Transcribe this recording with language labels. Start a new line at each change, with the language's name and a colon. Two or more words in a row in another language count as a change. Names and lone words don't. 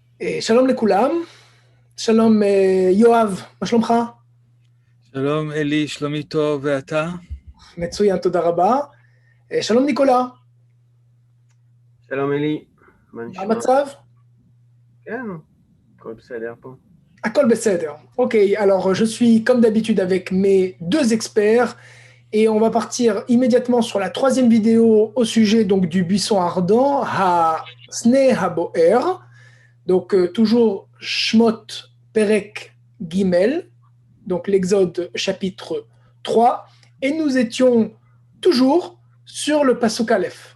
Hebrew: שלום לכולם, שלום יואב, מה שלומך? שלום אלי, שלומי טוב, ואתה? מצוין, תודה רבה. שלום ניקולה, שלום אלי, מה מה נשמע? המצב? כן, הכל בסדר פה. הכל בסדר.
French: Ok, alors je suis comme d'habitude avec mes deux experts et on va partir immédiatement sur la troisième vidéo au sujet donc du buisson ardent,
Hebrew: הסנה הבוער,
French: donc toujours
Hebrew: שמות פרק גימל,
French: donc l'Exode chapitre 3, et nous étions toujours sur le
Hebrew: פסוק אלף.